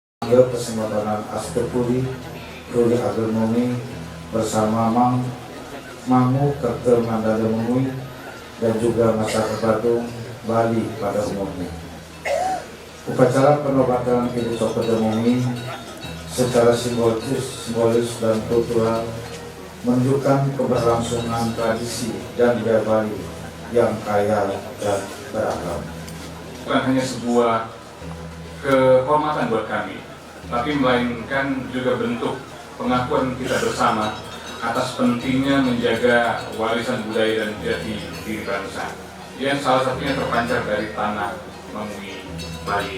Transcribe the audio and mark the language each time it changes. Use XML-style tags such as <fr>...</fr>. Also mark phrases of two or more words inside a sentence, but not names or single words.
<id>memanggil Kesempatan Astepuri Ruli Ageng Mengui bersama Mangu Kertel Mandala Mengui dan juga masyarakat Badung Bali pada umumnya. Upacara penobatan Kiri Cokoda Mengui secara simbolis dan kultural menunjukkan keberlangsungan tradisi dan budaya Bali yang kaya dan beragam. Bukan hanya sebuah kehormatan buat kami, tapi melainkan juga bentuk pengakuan kita bersama atas pentingnya menjaga warisan budaya dan jati diri bangsa yang salah satunya terpancar dari tanah Mengui Bali.</id>